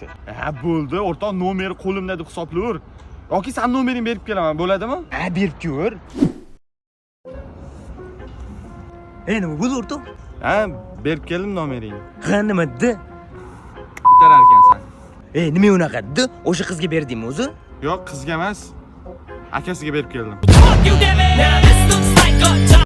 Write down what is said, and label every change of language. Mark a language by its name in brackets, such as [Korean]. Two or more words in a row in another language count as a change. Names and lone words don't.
[Uzbek] Ha, bo'ldi, o'rtoq nomeri qo'limda deb hisoblayver. Yoki sen nomeringni berib kelaman, bo'ladimi? Ha, berib ko'r. Nima bo'ldi o'rtoq? Ha, berib keldim nomeringni. Ha, nima dedi? Tarar ekansan. Nima unaqa dedi? O'sha qizga berdingmi o'zi? Yo'q, qizga emas. Akasiga berib keldim. [English] You did it. Now this looks like a